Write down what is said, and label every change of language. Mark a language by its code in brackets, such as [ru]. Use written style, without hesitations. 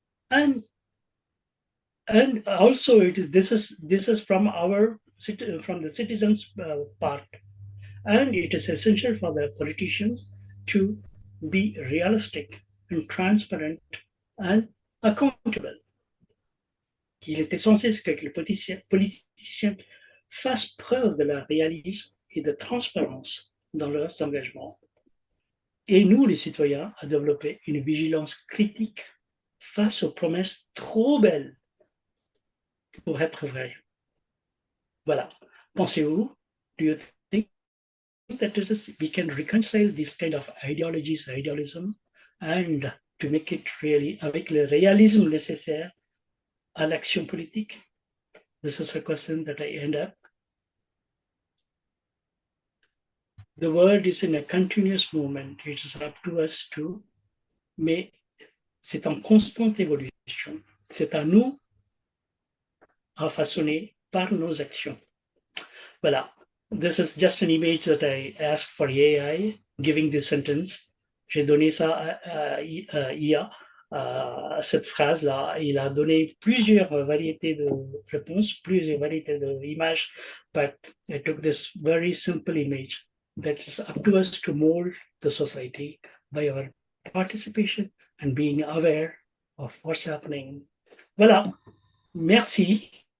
[en] And also this is from the citizens' part, and it is essential for the politicians to be realistic and transparent and accountable. [fr] Il est essentiel que les politiciens fassent preuve de leur réalisme et de transparence dans leurs engagements. Et nous, les citoyens, à développer une vigilance critique face aux promesses trop belles pour être vraies. Voilà. Pensez-vous, [en] do you think that we can reconcile this kind of idealism, and to make it really [fr] avec le réalisme nécessaire à l'action politique? [en] This is a question that I end up. The world is in a continuous movement. It is up to us to, [fr] mais c'est en constante évolution. C'est à nous à façonner par nos actions. Voilà. [en] This is just an image that I asked for AI, giving this sentence. [fr] J'ai donné ça à IA, cette phrase-là. Il a donné plusieurs variétés de réponses, plusieurs variétés d'images, [en] but I took this very simple image. That is up to us to mold the society by our participation and being aware of what's happening. [fr] Voilà. Merci.